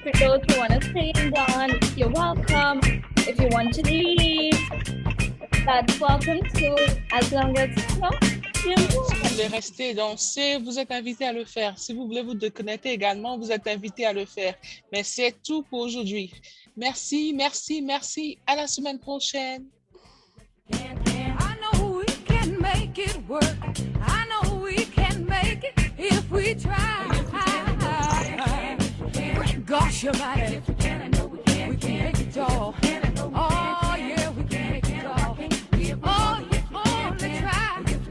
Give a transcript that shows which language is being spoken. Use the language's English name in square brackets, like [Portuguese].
[English] For those who want to stay and done, you're welcome. If you want to leave, that's welcome too, as long as, you [French] Si vous [English] know. [French] voulez rester danser, vous êtes invité à le faire. Si vous voulez vous déconnecter également, vous êtes invité à le faire. Mais c'est tout pour aujourd'hui. Merci, merci, merci. À la semaine prochaine. [English] I know we can make it work. I know we can make it if we try. Gosh, your body. We can make it all. Oh, yeah, we can make it all. Oh, you only try.